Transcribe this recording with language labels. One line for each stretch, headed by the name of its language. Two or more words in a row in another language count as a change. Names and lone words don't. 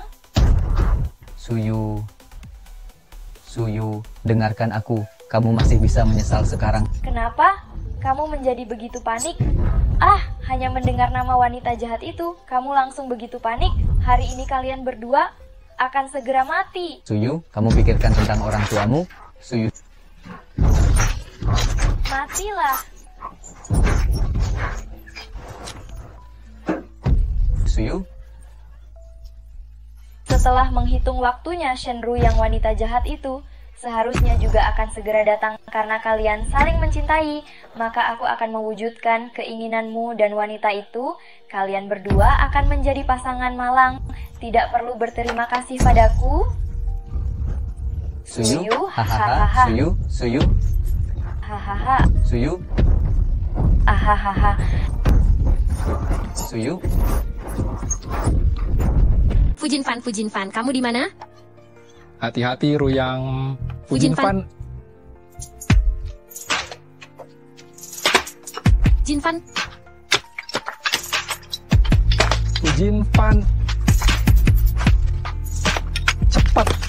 Indonesian: Suyu. Suyu, dengarkan aku. Kamu masih bisa menyesal sekarang. Kenapa? Kamu menjadi begitu panik? Hanya mendengar nama wanita jahat itu, kamu langsung begitu panik. Hari ini kalian berdua akan segera mati. Suyu, kamu pikirkan tentang orang tuamu. Suyu. Matilah. Suyu. Setelah menghitung waktunya, Shenru yang wanita jahat itu seharusnya juga akan segera datang karena kalian saling mencintai. Maka aku akan mewujudkan keinginanmu dan wanita itu. Kalian berdua akan menjadi pasangan malang. Tidak perlu berterima kasih padaku. Suyu, hahaha. Suyu, Suyu. Hahaha. Suyu. Ahahaha. Suyu. Fujin Fan, kamu di mana? Hati-hati, Ruyang. Fujin Fan. Fujin Fan. Cepat.